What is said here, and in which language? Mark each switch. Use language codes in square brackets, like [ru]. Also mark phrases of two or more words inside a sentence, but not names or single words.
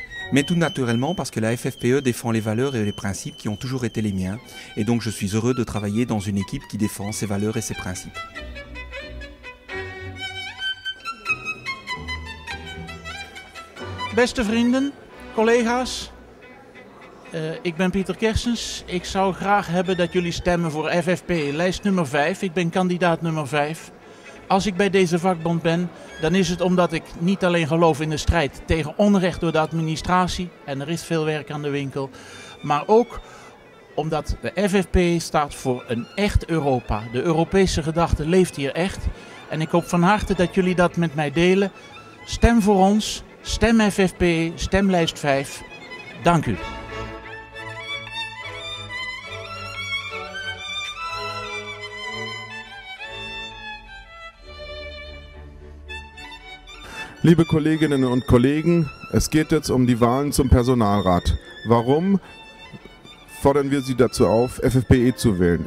[fr] mais tout naturellement parce que la FFPE défend les valeurs et les principes qui ont toujours été les miens, et donc je suis heureux de travailler dans une équipe qui défend ces valeurs et ces principes. [nl] Beste vrienden, collega's, ik ben Pieter Kersens. Ik zou graag hebben dat jullie stemmen voor FFPE, lijst nummer 5. Ik ben kandidaat nummer 5. Als ik bij deze vakbond ben, dan is het omdat ik niet alleen geloof in de strijd tegen onrecht door de administratie, en er is veel werk aan de winkel, maar ook omdat de FFPE staat voor een echt Europa. De Europese gedachte leeft hier echt. En ik hoop van harte dat jullie dat met mij delen. Stem voor ons, stem FFPE, stem lijst 5. Dank u. [de] Liebe Kolleginnen und Kollegen, es geht jetzt um die Wahlen zum Personalrat. Warum fordern wir Sie dazu auf, FFPE zu wählen?